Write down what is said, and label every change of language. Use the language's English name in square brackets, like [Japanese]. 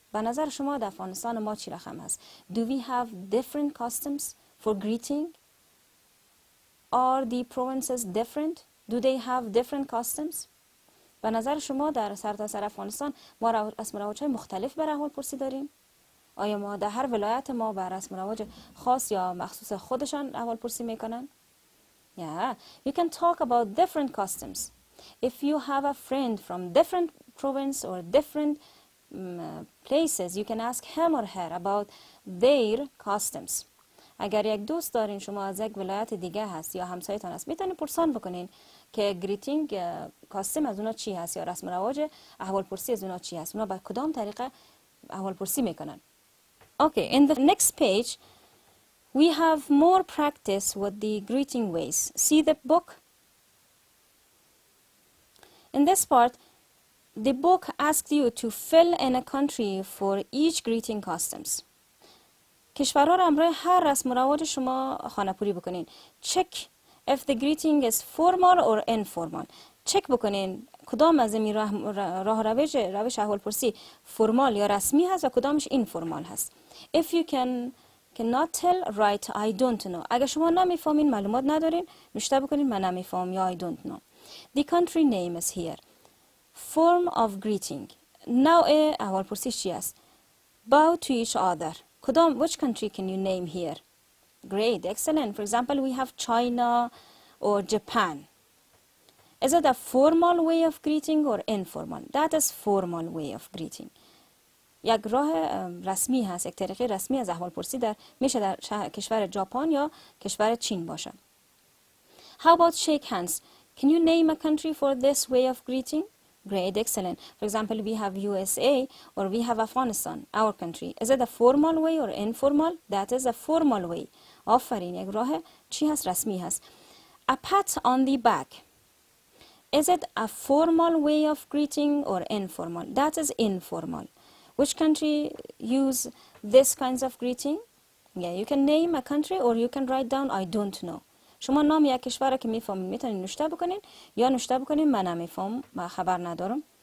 [Persian] به نظر شما در افغانستان ما چی رقم هست؟ [English] Do we have different customs for greeting? Are the provinces different? Do they have different customs? [Persian] به نظر شما در سرتاسر افغانستان ما رسم و رواج‌های مختلف بر احوالپرسی داریم؟ آیا ما در هر ولایت ما بر رسم و رواج خاص یا مخصوص خودشان احوالپرسی میکنن؟ [English] Yeah, you can talk about different customs. If you have a friend from different province or different places, you can ask him or her about their customs. [Persian] اگر یک دوست دارین شما از یک ولایت دیگه هست یا همسایتان هست، میتونین پرسان بکنین که گریتینگ کاستم از اونا چی هست یا رسم و رواج احوالپرسی از اونا چی هست، اونا به کدام طریقه احوالپرسی میکنن. [English] Okay, in the next page we have more practice with the greeting ways. See the book? In this part, the book asks you to fill in a country for each greeting customs. [Persian] کشورها را همراه هر رسم و رواج شما خانه‌پوری بکنین. [English] Check if the greeting is formal or informal. [Persian] چک بکنین کدام از این راه روش احوالپرسی فرمال یا رسمی هست و کدامش اینفورمال هست. [English] If you cannot tell, write I don't know. [Persian] اگر شما نمیفهمین، معلومات ندارین، نوشته بکنین من نمیفهم یا [English] I don't know. The country name is here. Form of greeting. [Persian] نوع احوالپرسی چی است؟ [English] Bow to each other. Which country can you name here? Great, excellent. For example, we have China or Japan. Is it a formal way of greeting or informal? That is formal way of greeting. [Persian] یک راه رسمی هست، یک طریقه رسمی از احوالپرسی میشه در کشور ژاپن یا کشور چین باشه. [English] How about shake hands? Can you name a country for this way of greeting? Great, excellent. For example, we have USA or we have Afghanistan, our country. Is it a formal way or informal? That is a formal way. [Persian] آفرین، یک راه چی هست؟ رسمی هست. [English] A pat on the back. Is it a formal way of greeting or informal? That is informal. Which country use this kinds of greeting? Yeah, you can name a country or you can write down I don't know. [Persian] شما نام یک کشور را که میفهمید میتونید نوشته بکنین یا نوشته بکنین من نمیفهم، من خبر ندارم.